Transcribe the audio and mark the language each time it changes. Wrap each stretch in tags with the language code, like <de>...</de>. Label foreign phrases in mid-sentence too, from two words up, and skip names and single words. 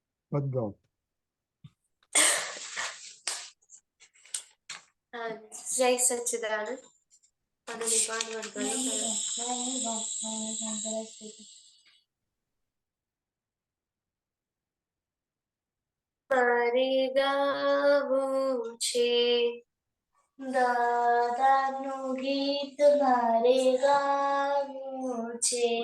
<en>Let go.</en> <hi>जय सच्चिदानंद।</hi> <gu>મારે ગાવું છે દાદાનું ગીત, મારે ગાવું છે</gu>